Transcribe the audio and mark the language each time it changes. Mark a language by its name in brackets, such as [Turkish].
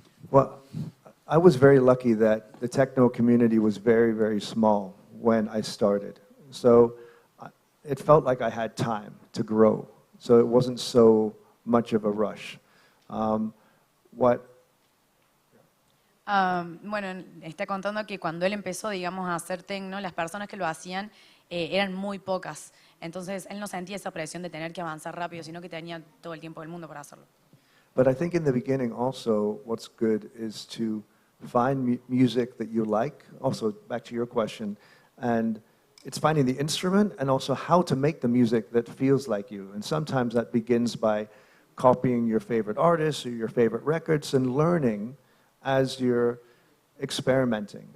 [English] Well, I was very lucky that the techno community was very, very small when I started. So it felt like I had time to grow. So it wasn't so much of a rush. [Spanish] Bueno, está contando que cuando él empezó, digamos, a hacer techno, las personas que lo hacían eran muy pocas. Entonces, él no sentía esa presión de tener que avanzar rápido, sino que tenía todo el tiempo del mundo para hacerlo. [English] But I think in the beginning also, what's good is to find music that you like, also back to your question, and it's finding the instrument and also how to make the music that feels like you. And sometimes that begins by copying your favorite artists or your favorite records and learning as you're experimenting.